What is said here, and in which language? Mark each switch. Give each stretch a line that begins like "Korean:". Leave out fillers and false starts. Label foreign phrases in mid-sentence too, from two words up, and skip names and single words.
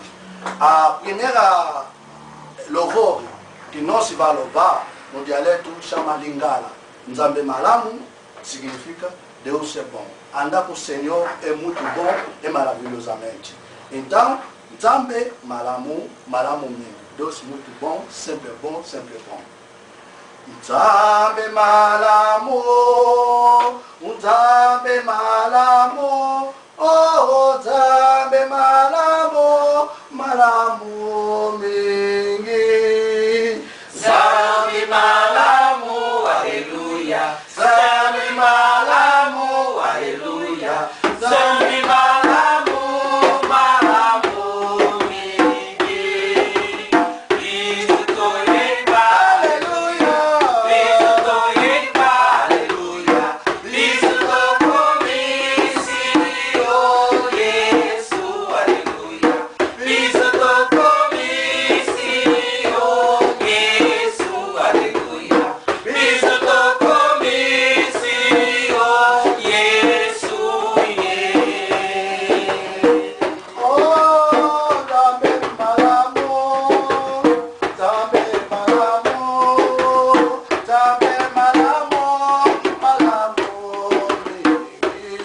Portuguese: A primeira louvor que nós vamos louvar no dialeto chama Lingala.
Lingala: Nzambe Malamu
Portuguese: significa Deus é bom. Andar com o Senhor é muito bom e maravilhosamente. Então,
Lingala: Nzambe Malamu, Malamu mesmo.
Portuguese: Deus muito bom, sempre bom, sempre bom.
Lingala: Nzambe Malamu, Nzambe Malamu, oh Nzambe Malamu, Malamu mingi. Nzambe Malamu, Aleluia. Nzambe Malamu, Aleluia. Nzambe Malamu, Malamu mingi. Cristo toyeba, Aleluia. Cristo toyeba, Aleluia. Cristo tokomisi, oh Yesu, Aleluia. Cristo tokomisi, oh Yesu, Aleluia. Cristo tokomisi, oh Yesu, Oh, Nzambe Malamu, Nzambe Malamu, Nzambe Malamu, Malamu mingi.